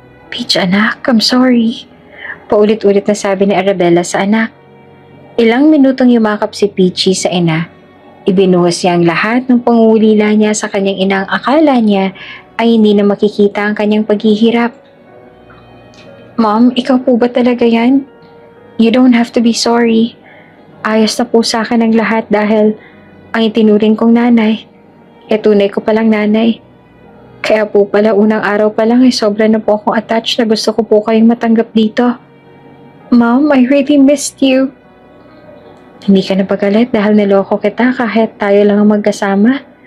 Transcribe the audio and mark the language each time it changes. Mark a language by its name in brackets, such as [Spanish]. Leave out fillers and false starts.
[Filipino] Peach, anak, [English] I'm sorry. [Filipino] Paulit-ulit na sabi ni Arabella sa anak. Ilang minutong yumakap si Peachy sa ina. Ibinuhos niya ang lahat ng pangulila niya sa kanyang inang akala niya ay hindi na makikita ang kanyang paghihirap. Mom, ikaw po ba talaga yan? [English] You don't have to be sorry. [Filipino] Ayos na po sa akin ang lahat dahil ang itinuring kong nanay. Tunay ko palang nanay. Kaya po pala unang araw pa lang ay sobra na po akong attached na gusto ko po kayong matanggap dito. Mom, [English] I really missed you. [Filipino] Hindi ka napagalit dahil niloko kita kahit tayo lang ang magkasama.